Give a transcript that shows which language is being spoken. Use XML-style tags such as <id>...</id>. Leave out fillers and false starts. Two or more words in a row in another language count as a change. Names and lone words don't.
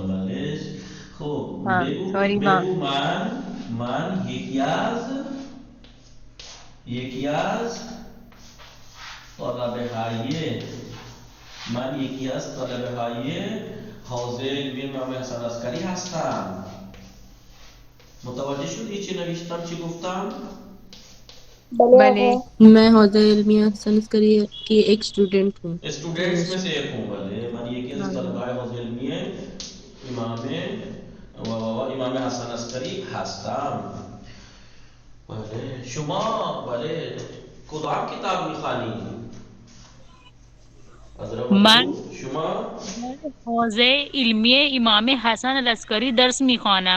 <fa>بله خب بگو من یکی از طلبه های حوزه علمی امام حسن العسکری هستم. متوجه شدی چی نوشتم چی گفتم؟ بله</fa> <ur>میں حوزہ علمیہ حسن عسکری کی ایک اسٹوڈنٹ ہوں. اسٹوڈنٹس میں سے ایک ہوں.</ur> <fa>بلے من یکی از طلبہ حوزه علمیه امام حسن عسکری هستم. بله شما بله کدام کتاب میخوانی؟ من شما حوزه علمی امام حسن العسکری درس میخوانم.</fa>